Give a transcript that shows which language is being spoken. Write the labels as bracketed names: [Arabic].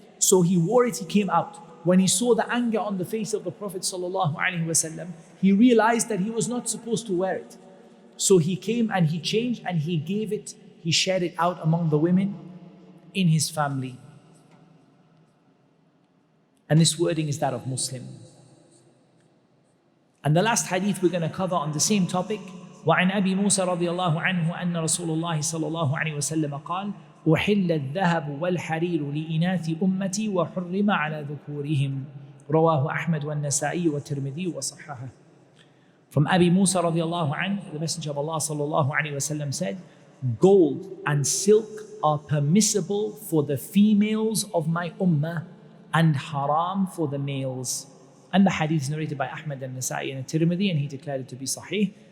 [English] So he wore it, he came out. When he saw the anger on the face of the Prophet [Arabic] sallallahu alaihi wasallam, [English] he realized that he was not supposed to wear it. So he came and he changed and he gave it, he shared it out among the women in his family. And this wording is that of Muslim. And the last hadith we're going to cover on the same topic. [Arabic] وعن أبي موسى رضي الله عنه أن رسول الله صلى الله عليه وسلم قال أحل الذهب والحرير لإناث أمتي وحرم على ذكورهم رواه أحمد والنسائي والترمذي وصححه. [English] From Abi Musa [Arabic] رضي الله عنه, [English] the Messenger of Allah [Arabic] صلى الله عليه وسلم [English] said, gold and silk are permissible for the females of my ummah and haram for the males. And the hadith is narrated by Ahmad and Nasa'i and Tirmidhi, and he declared it to be sahih.